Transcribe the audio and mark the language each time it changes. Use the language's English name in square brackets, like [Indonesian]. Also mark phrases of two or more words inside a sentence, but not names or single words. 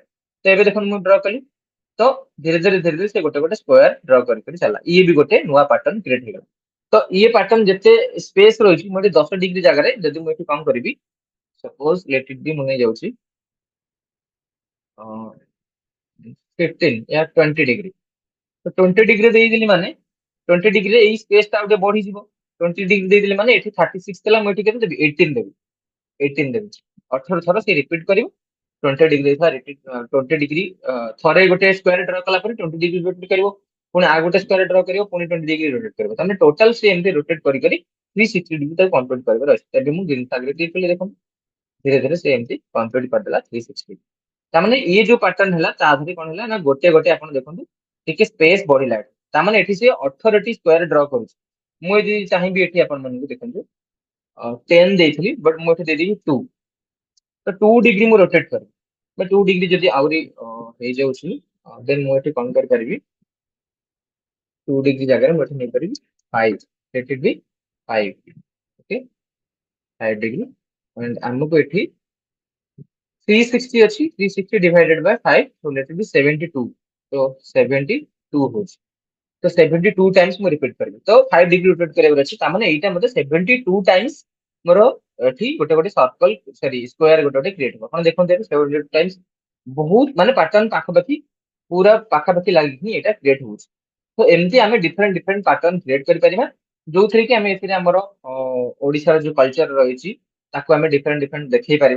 [Odia] ତ ଏବେ ଦେଖନ୍ତୁ ମୁଁ ଡ୍ର କଲି, ତ ଧୀରେ ଧୀରେ ସେ ଗୋଟେ ଗୋଟେ [English] square draw [Odia] କରି କରି ଚାଲିଲା, ଇଏ ବି ଗୋଟେ ନୂଆ [English] pattern create [Odia] ହେଇଗଲା। ତ ଇଏ ପାଟର୍ନ ଯେତେ ସ୍ପେସ ରହିଛି, ମୁଁ ଏଠି 10 डिग्री ଜାଗାରେ ଯଦି ମୁଁ ଏଠି କଣ କରିବି, [English] suppose let it be [Odia] ମୁଁ ନେଇଯାଉଛି 15 या 20 डिग्री। तो 20 डिग्री ଦେଇଦେଲି ମାନେ 20 डिग्री ଏଇ ସ୍ପେସ ଟା ଆଉ ଟିକେ ବଢିଯିବ। 20 डिग्री ଦେଇଦେଲି ମାନେ ଏଠି 36 ଥିଲା, ମୁଁ ଏଠି କେତେ ଦେବି 18 ଦେବି, 18 ଦେବି। 18 ଥର ସେ ରିପିଟ କରିବ। 20 डिग्री था 20 डिग्री ଥରେ ଗୋଟେ [English] square draw [Odia] କଲା ପରେ 20 डिग्री ରୋଟେଟ କରିବ, ପୁଣି ଆଉ ଗୋଟେ [English] square draw [Odia] କରିବ, ପୁଣି 20 डिग्री ରୋଟେଟ କରିବ। ତାମାନେ ଟୋଟାଲ ସେ ଏମିତି ରୋଟେଟ କରି କରି 360 डिग्री ତାକୁ କମ୍ପ୍ଲିଟ କରିବାର ଅଛି। ଏବେ ମୁଁ ଗ୍ରୀନ ଆଗରେ କ୍ଲିକ୍ କଲି, ଦେଖନ୍ତୁ ଧୀରେ ଧୀରେ ସେ ଏମିତି କମ୍ପ୍ଲିଟ କରିଦେଲା 360। ତାମାନେ ଇଏ ଯୋଉ ପାଟର୍ନ ହେଲା ତା ଧୀରେ କଣ ହେଲା ନା ଗୋଟେ ଗୋଟେ ଆପଣ ଦେଖନ୍ତୁ ଟିକେ ସ୍ପେସ ବଢିଲା ଏଠି। ତାମାନେ ଏଠି ସେ 18ଟି [English] square draw [Odia] କରୁଛି। ମୁଁ ଯଦି ଚାହିଁବି ଏଠି ଆପଣ ମାନଙ୍କୁ ଦେଖନ୍ତୁ 10 ଦେଇଥିଲି, ବଟ୍ ମୁଁ ଏଠି ଦେଇଦେବି 2। ତ 2 डिग्री ମୁଁ ରୋଟେଟ କରେ, 2 डिग्री ଯଦି ଆହୁରି ହେଇଯାଉଛି, ଦେନ୍ ମୁଁ ଏଠି କଣ କରିପାରିବି, 2 डिग्री ଜାଗାରେ ମୁଁ ଏଠି ନେଇପାରିବି 5, [English] let it be 5। ଓକେ, 5 डिग्री। and [Odia] ଆମକୁ ଏଠି 360 ଅଛି, [English] 360 divided by 5, so let it be 72। [Odia] तो 72 ହଉଛି। तो 72 टाइम्स ମୁଁ ରିପିଟ କରିବି, ତ 5 डिग्री ରୋଟେଟ କରିବାର ଅଛି। ତାମାନେ ଏଇଟା ମତେ 72 टाइम्स ମୋର ଏଠି ଗୋଟେ ଗୋଟେ ସର୍କଲ ସରି ସ୍କୋୟାର ଗୋଟେ ଗୋଟେ କ୍ରିଏଟ ହବ। ଆପଣ ଦେଖନ୍ତୁ ଏବେ 72 टाइम्स ବହୁତ ମାନେ ପାଟର୍ନ ପାଖାପାଖି ପୁରା ପାଖାପାଖି ଲାଗିକି ଏଇଟା କ୍ରିଏଟ ହଉଛି। ତ ଏମିତି ଆମେ [English] different different pattern create [Odia] କରିପାରିବା, ଯୋଉଥିରେ କି ଆମେ ଏଥିରେ ଆମର ଓଡିଶାର ଯୋଉ କଲଚର ରହିଛି ତାକୁ ଆମେ [English] different different [Odia] ଦେଖେଇ ପାରିବା।